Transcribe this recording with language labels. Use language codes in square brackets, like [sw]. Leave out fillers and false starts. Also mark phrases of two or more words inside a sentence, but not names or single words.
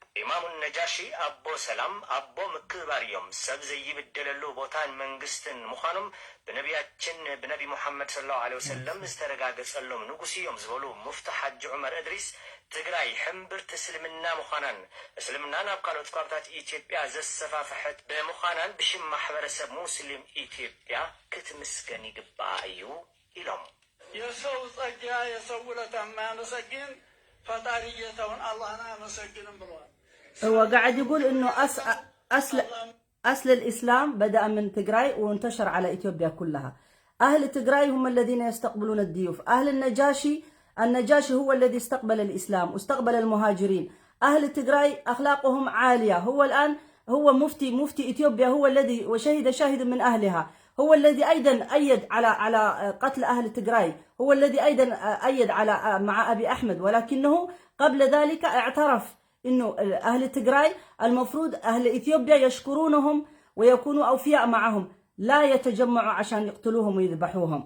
[ti] ኢማሙ ነጃሺ አቦ ሰላም አቦ ምክባር እዮም ሰብ ዘይብደለሉ ቦታን መንግስትን ምዃኖም ብነቢያችን ብነቢ ሙሐመድ [ar] صلى الله عليه وسلم [ti] ዝተረጋገጸሎም ንጉስ እዮም ዝበሉ ሙፍቲ ሓጂ ዑመር እድሪስ ትግራይ ሕምብርቲ እስልምና ምዃናን እስልምና ናብ ካልኦት ከባብታት ኢትዮጵያ ዘሰፋፍሐት ብምዃናን ብሽም ማሕበረሰብ ሙስሊም ኢትዮጵያ ክትምስገን ይግባእ እዩ ኢሎም። [am] የሰው ጸጋ የሰው ውለታ የማያመሰግን ፈጣሪ ጌታውን አላህን አያመሰግንም ብለዋል። [ar] هو قاعد يقول انه اصل الاسلام بدأ من تجراي وانتشر على اثيوبيا كلها. اهل تجراي هم الذين يستقبلون الضيوف. اهل النجاشي هو الذي استقبل الاسلام واستقبل المهاجرين. اهل تجراي اخلاقهم عالية. هو الان هو مفتي اثيوبيا هو الذي وشهد شاهد من اهلها، هو الذي ايضا ايد على قتل اهل تجراي، هو الذي ايضا ايد على مع ابي احمد، ولكنه قبل ذلك اعترف انه اهل تجراي المفروض اهل اثيوبيا يشكرونهم ويكونوا اوفياء معهم، لا يتجمعوا عشان يقتلوهم ويذبحوهم.